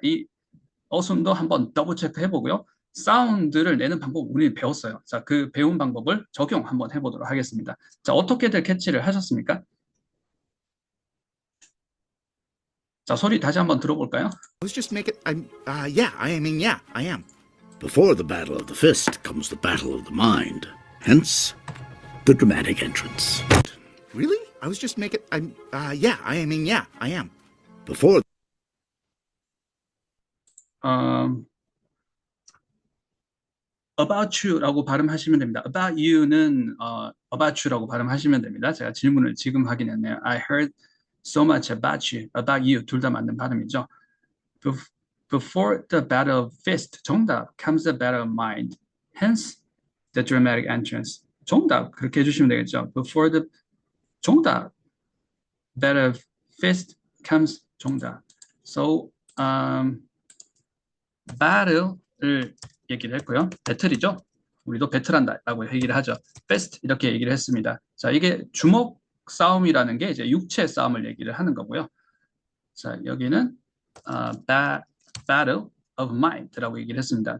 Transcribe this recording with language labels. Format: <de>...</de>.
<ko>이 어순도 한번 더블 체크 해보고요. 사운드를 내는 방법 우리 배웠어요. 자, 그 배운 방법을 적용 한번 해보도록 하겠습니다. 자, 어떻게들 캐치를 하셨습니까? 자, 소리 다시 한번 들어볼까요?</ko> <en>I was just making. Yeah, yeah, I am. Before the battle of the fist comes the battle of the mind. Hence, the dramatic entrance. Really? I was just making. Yeah, yeah, I am. Before about you</en> <ko>라고 발음하시면 됩니다. about you는 about you라고 발음하시면 됩니다. 제가 질문을 지금 확인했네요.</ko> <en>I heard so much about you</en> <ko>둘 다 맞는 발음이죠.</ko> <en>Before the battle of fist,</en> <ko>정답,</ko> <en>comes the battle of mind. Hence, the dramatic entrance.</en> <ko>정답, 그렇게 해주시면 되겠죠.</ko> <en>Before the,</en> <ko>정답,</ko> <en>battle of fist comes</en> <ko>정답. So, battle을 얘기를 했고요. 배틀이죠. 우리도 배틀한다라고 얘기를 하죠. fist 이렇게 얘기를 했습니다. 자, 이게 주먹 싸움이라는 게 이제 육체 싸움을 얘기를 하는 거고요. 자, 여기는</ko> <en>battle of mind</en> <ko>라고 얘기를 했습니다.</ko>